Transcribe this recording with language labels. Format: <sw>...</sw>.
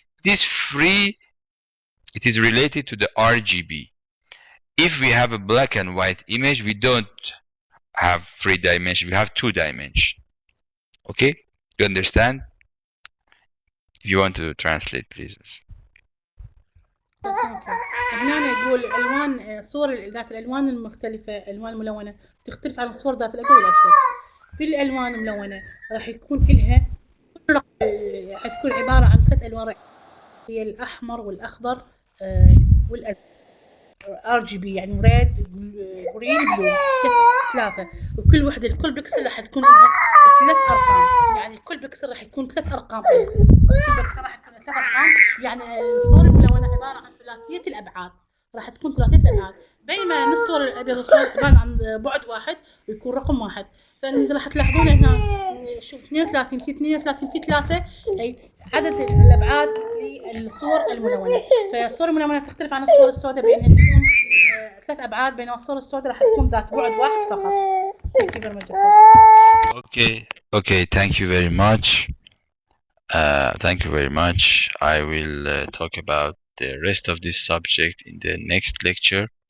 <en>This 3, it is related to the RGB. If we have a black and white image, we don't have 3 dimensions, we have 2 dimensions. Okay, you understand? If you want to translate, please.</en> <ar>هنا يقول الوان صور ذات الالوان المختلفه، الالوان الملونه تختلف عن الصور ذات الابيض والاسود. في الالوان الملونه راح يكون لها حتكون عباره عن 3 الوان، هي الاحمر والاخضر والازرق. RGB يعني ريد جرين بلو، 3. وكل وحده لكل بكسل راح تكون لها 3 ارقام، يعني كل بكسل راح يكون 3 ارقام. كل بكسل راح يكون 3 ارقام، يعني الصور الملونه عباره عن ثلاثيه الابعاد، راح تكون ثلاثيه الابعاد. بينما الصور الابيض والاسود تبان عن بعد واحد ويكون رقم واحد. راح تلاحظون هنا شوف 32 في 32 في 3 أي عدد الأبعاد للصور الملونة. فالصور الملونة تختلف عن الصور السوداء بأنها تكون 3 أبعاد، بينما الصور السوداء راح تكون ذات بعد واحد فقط.</ar> <en>Thank you very much. Okay, thank you very much. Thank you very much. I will talk about the rest of this subject in the next lecture.</en>